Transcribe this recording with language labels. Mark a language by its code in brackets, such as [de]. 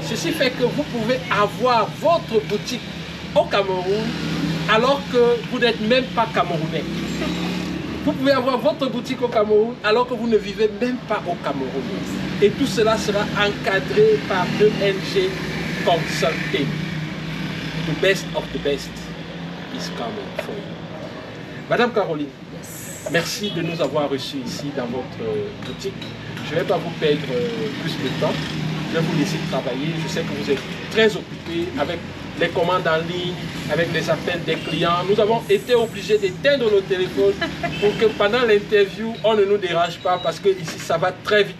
[fr] Ceci fait que vous pouvez avoir votre boutique au Cameroun alors que vous n'êtes même pas camerounais. Vous pouvez avoir votre boutique au Cameroun alors que vous ne vivez même pas au Cameroun. Et tout cela sera encadré par ENG Consulting. [en] The best of the best is coming for you. [fr] Madame Caroline, merci de nous avoir reçus ici dans votre boutique. Je ne vais pas vous perdre plus de temps. vais vous laisser travailler. Je sais que vous êtes très occupés avec les commandes en ligne, avec les appels des clients. Nous avons été obligés d'éteindre nos téléphones pour que pendant l'interview, on ne nous dérange pas parce que ici, ça va très vite.